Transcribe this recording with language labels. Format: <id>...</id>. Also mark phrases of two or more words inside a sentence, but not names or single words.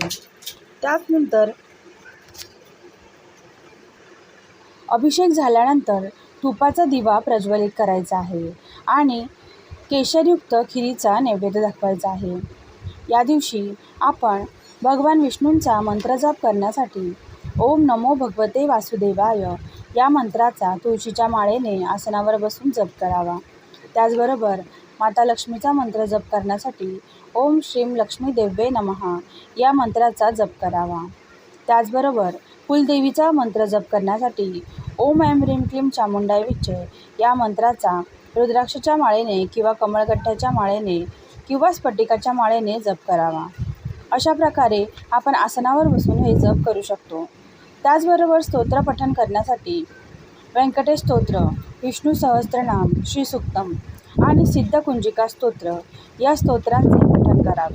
<mr>त्यानंतर अभिषेक झाल्यानंतर तुपाचा दिवा प्रज्वलित करायचा आहे आणि केशरयुक्त खिरीचा नैवेद्य दाखवायचा आहे. या दिवशी आपण भगवान विष्णूंचा मंत्रजप करण्यासाठी</mr> <sa>ओम नमो भगवते वासुदेवाय</sa> <mr>या मंत्राचा तुळशीच्या माळेने आसनावर बसून जप करावा. त्याचबरोबर माता लक्ष्मीचा मंत्र जप करण्यासाठी</mr> <sa>ओम श्रीं लक्ष्मी देव्ये नमः</sa> <mr>या मंत्राचा जप करावा. त्याचबरोबर कुलदेवीचा मंत्र जप करण्यासाठी</mr> <sa>ओम ऐं ह्रीं क्लीं चामुंडाय विच्चे</sa> <mr>या मंत्राचा रुद्राक्षाच्या माळेने किंवा कमळगठ्ठ्याच्या माळेने किंवा स्फटिकाच्या माळेने जप करावा. अशा प्रकारे आपण आसनावर बसून हे जप करू शकतो. त्याचबरोबर स्तोत्र पठण करण्यासाठी व्यंकटेश स्तोत्र, विष्णू सहस्त्रनाम, श्री सूक्तम आणि सिद्धकुंजिका स्तोत्र या स्तोत्रांचे पठण करावे.</mr>